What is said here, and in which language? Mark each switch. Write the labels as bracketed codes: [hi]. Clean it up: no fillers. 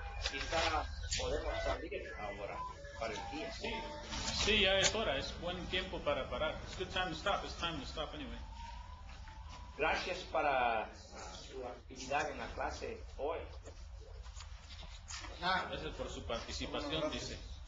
[es] Quizá podemos salir ahora para el día. Sí, ya es hora, es buen tiempo para parar. [en] It's good time to stop, it's time to stop anyway. [es] Gracias para su actividad en la clase hoy. Gracias por su participación, dice.